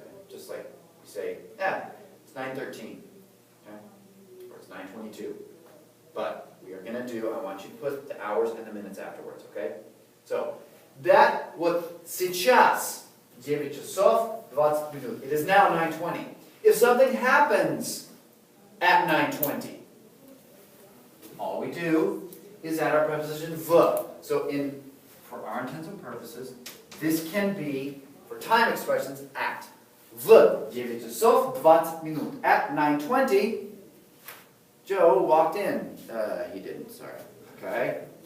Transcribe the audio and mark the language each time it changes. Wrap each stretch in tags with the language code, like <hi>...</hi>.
<en>You say, yeah, it's 9:13, okay? Or it's 9:22. But we are gonna do, I want you to put the hours and the minutes afterwards, okay? So, that,</en> <ru>вот сейчас 9 часов 20 минут.</ru> <en>It is now 9:20. If something happens at 9:20, all we do is add our preposition v. So for our intents and purposes, this can be, for time expressions, at.</en> <ru>В 9 часов 20 минут.</ru> <en>At 9:20, Joe walked in. He didn't, sorry. Okay?</en>